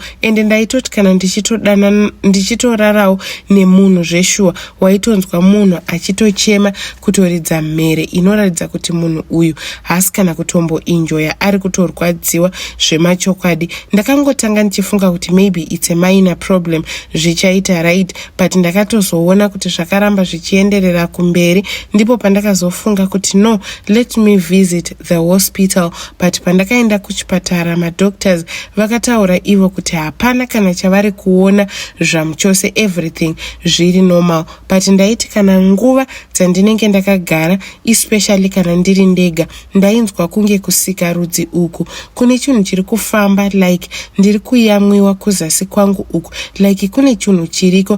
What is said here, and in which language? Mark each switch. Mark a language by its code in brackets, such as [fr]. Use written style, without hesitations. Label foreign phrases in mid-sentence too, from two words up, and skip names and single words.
[sn] Ende ndaitoti kana ndichitorarawo nemunhu zveshuwa waitonzwa munhu achitochema kutoridza mhere inoratidza kuti munhu uyu haasi kana kutombo kutomboinjoya ari kutorwadziwa zvemachokwadi. Ndakangotanga ndichifunga kuti [en] maybe it's a minor problem [sn] zvichaita right, but ndakatozoona kuti zvakaramba zvichienderera kumberi, ndipo pandakazofunga kuti [en] no, let me visit the hospital. [sn] But pandakaenda kuchipatara madoctors vakataura ivo kuti hapana kana chavari kuona zvamuchose, everything zviri normal. But ndaiti kana nguva dzandinenge ndakagara, especially kana ndiri ndega, ndainzwa kunge kusika rudzi uku kune chinhu chiri kufamba, like ndiri kuyamwiwa kuzasi kwangu uku, like kune chinhu chiriko.